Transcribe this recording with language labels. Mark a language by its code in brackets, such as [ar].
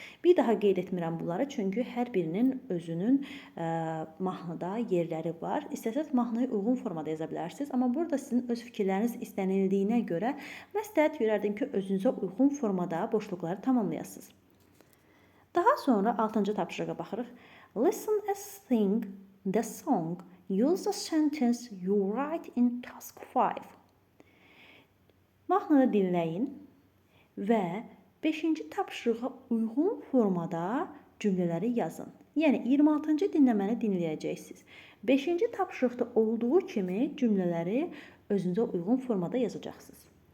[az] Bir daha qeyd etmirəm bunları, çünki hər birinin özünün mahnıda yerləri var. İstəsəz mahnıya uyğun formada yaza bilərsiniz, amma burada sizin öz fikirləriniz istənildiyinə görə məsləhət görərdim ki, özünüzə uyğun formada boşluqları tamamlayasınız. Daha sonra 6-cı tapşırığa baxırıq. [en] Listen and sing the song. Use the sentence you write in task 5. [az] Mahnını dinləyin və 5-ci tapşırığa uyğun formada cümlələri yazın. Yəni 26-cı dinləməni dinləyəcəksiniz 5-ci tapşırıqda olduğu kimi cümlələri özünüzə uyğun formada yazacaqsınız.